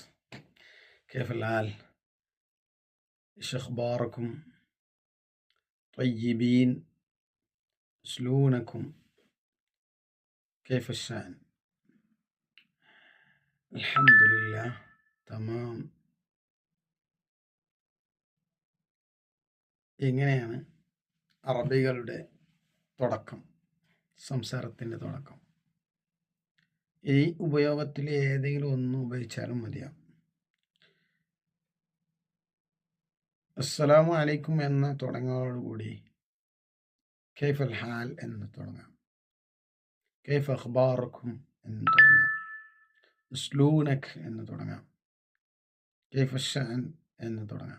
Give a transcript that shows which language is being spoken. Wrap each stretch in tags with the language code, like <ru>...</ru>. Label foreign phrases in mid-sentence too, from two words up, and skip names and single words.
<ar>كيف الحال؟ إيش أخباركم؟ طيبين؟ شلونكم؟ كيف الشأن؟ الحمد لله تمام.</ar> <ml>ഇങ്ങനെയാണ് അറബികളുടെ തുടക്കം, സംസാരത്തിൻ്റെ തുടക്കം. ഈ ഉപയോഗത്തിൽ ഏതെങ്കിലും ഒന്ന് ഉപയോഗിച്ചാലും മതിയാവും.</ml> <ar>السلام عليكم</ar> <ml>എന്ന് തുടങ്ങുന്നതോടുകൂടി</ml> <ar>كيف الحال</ar> <ml>എന്ന് തുടങ്ങാം,</ml> <ar>كيف أخباركم</ar> <ml>എന്ന് തുടങ്ങാം, സ്ലൂനക് എന്ന് തുടങ്ങാം,</ml> <ar>كيف شأن</ar> <ml>എന്ന് തുടങ്ങാം.</ml>